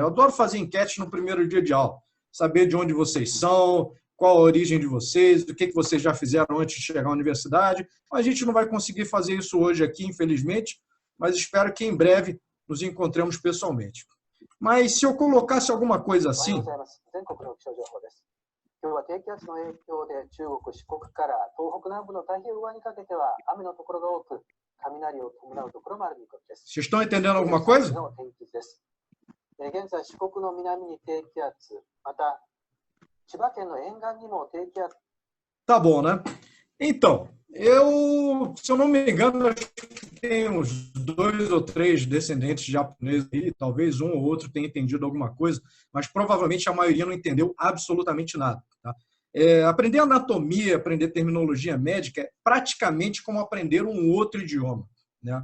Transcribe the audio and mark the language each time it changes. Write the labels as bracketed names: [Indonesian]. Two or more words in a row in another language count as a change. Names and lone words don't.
[Portuguese] Eu adoro fazer enquete no primeiro dia de aula, saber de onde vocês são, qual a origem de vocês, o que vocês já fizeram antes de chegar à universidade. A gente não vai conseguir fazer isso hoje aqui, infelizmente, mas espero que em breve nos encontremos pessoalmente. Mas se eu colocasse alguma coisa assim... [Japanese] 今日は低気圧の影響で中国、四国から東北南部の太平洋側にかけては雨のところが多く、雷を伴うところもある見込みです。 [Portuguese] Vocês estão entendendo alguma coisa? [Japanese] 現在、四国の南に低気圧、また千葉県の沿岸にも低気圧。 [Portuguese] Tá bom, né? Então, se eu não me engano, acho que tem uns 2 ou 3 descendentes japoneses aí, talvez um ou outro tenha entendido alguma coisa, mas provavelmente a maioria não entendeu absolutamente nada. Tá? Aprender anatomia, aprender terminologia médica é praticamente como aprender um outro idioma, né?